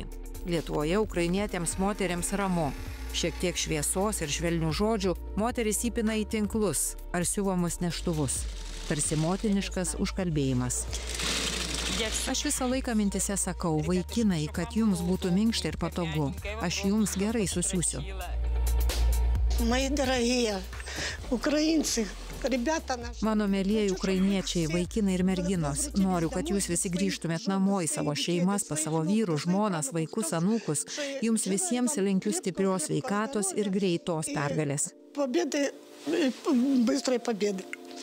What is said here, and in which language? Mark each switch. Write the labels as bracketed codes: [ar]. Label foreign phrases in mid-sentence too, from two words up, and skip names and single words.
[lt] Lietuvoje ukrainietėms moterims ramu. Šiek tiek šviesos ir švelnių žodžių moteris įpina į tinklus ar siuvamus neštuvus. Tarsi motiniškas užkalbėjimas. Aš visą laiką mintise sakau, vaikinai, kad jums būtų minkšta ir patogu. Aš jums gerai susiūsiu. [ru] Мои дорогие украинцы, ребята наши. [lt] Mano mėlyjeji ukrainiečiai, vaikinai ir merginos, noriu, kad jūs visi grįžtumėt namo į savo šeimas, pas savo vyrų, žmonas, vaikus, anūkus. Jums visiems linkiu stiprios sveikatos ir greitos pergalės. [ru] Победы, быстрой победы.